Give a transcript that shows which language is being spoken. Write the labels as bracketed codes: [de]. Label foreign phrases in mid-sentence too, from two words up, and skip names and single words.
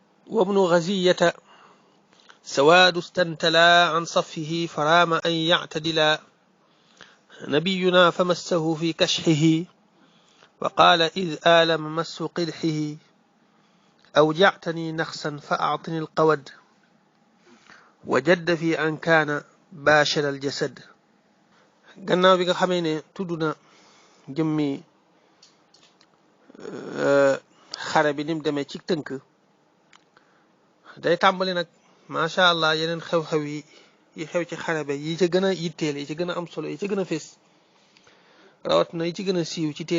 [ar] وابن غزية سواد استنتلا عن صفه فرام أن يعتدلا نبينا فمسه في كشحه وقال إذ آلم مس قدحه أوجعتني نخسا فأعطني القود وجد في أن كان باشر الجسد. [wo] gannaaw bi nga xamee ne tudd na jëmmi xare bi nim demee ci tënk day tàmbali nag [ar] ما شاء الله [wo] yeneen xew-xew yi xew ci xare bi yi ca gën a yitteel yi ci gën a am solo yi ci gën a fés rawatina yi ci gën a siiw ci téere